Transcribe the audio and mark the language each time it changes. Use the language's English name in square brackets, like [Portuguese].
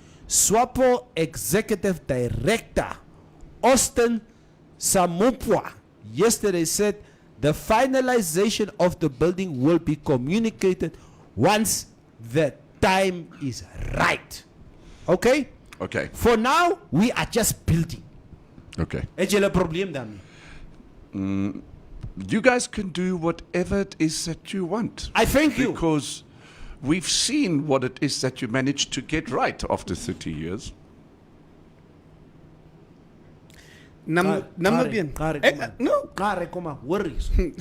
[English] SWAPO Executive Director Austin Samupwa yesterday said the finalization of the building will be communicated once the time is right. Okay? Okay. For now, we are just building. Okay. [Afrikaans] Het julle probleem daarmee? [English] You guys can do whatever it is that you want. I thank you. Because we've seen what it is that you managed to get right after 30 years. Namibian. No. Worries.